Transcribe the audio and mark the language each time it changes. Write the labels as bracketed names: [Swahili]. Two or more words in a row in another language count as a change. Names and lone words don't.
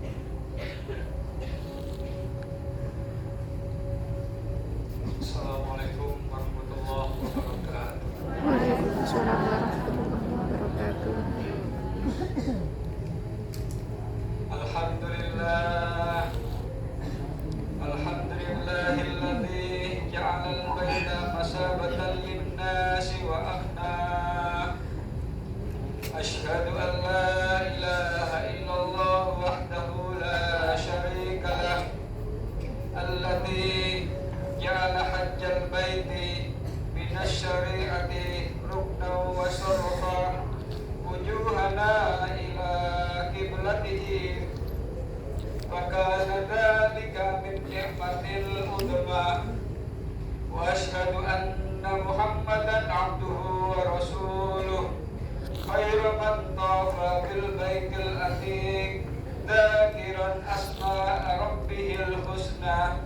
[Arabic] السلام عليكم ورحمة الله وبركاته. وعليكم السلام ورحمة الله وبركاته. الحمد لله، الحمد لله الذي جعل البيت مثابة للناس وأمنا. أشهد أن لا إله إلا الله وحده لا شريك له، الذي جعل حج البيت من الشريعة ركنا وشرف وجوهنا إلى قبلته وكان ذلك من النعمة العظمى وأشهد أن محمدا عبده ورسوله خير من طاف بالبيت العتيق ذاكرا أسماء ربه الحسنى.